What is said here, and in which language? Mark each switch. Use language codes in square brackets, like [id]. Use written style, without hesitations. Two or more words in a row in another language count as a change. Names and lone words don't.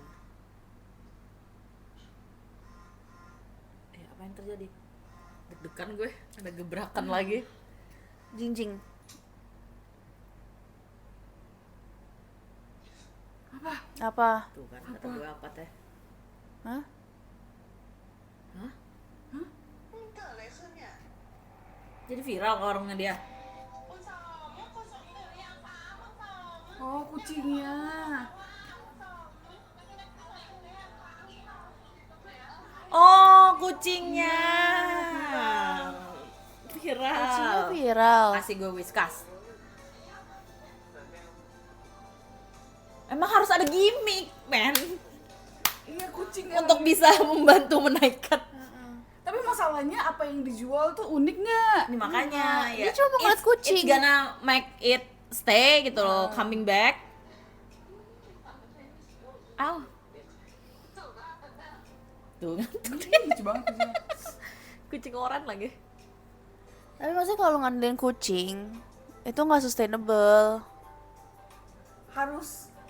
[id] Apa yang terjadi? Deg-degan gue, ada gebrakan lagi. Jing. Apa? Tuh kan kata gue apa teh? Hah? [th] เกิดอะไรขึ้นเนี่ย [id] Jadi viral ke warungnya dia. Oh, kucingnya. Oh, kucingnya. Viral. Kucingnya viral. Kasih gue Whiskas. Emang harus ada gimmick, men, Iya, kucingnya. untuk bisa membantu menaikkan. Tapi masalahnya apa yang dijual tuh unik nggak? Ini makanya Dia cuma mau ngeliat kucing. [en] It's gonna make it stay gitu loh, coming back. [id] Aw. Tuh kan, Lucu banget kucingnya. kucing orang lagi. Tapi maksudnya kalau ngandelin kucing itu nggak sustainable. Harus.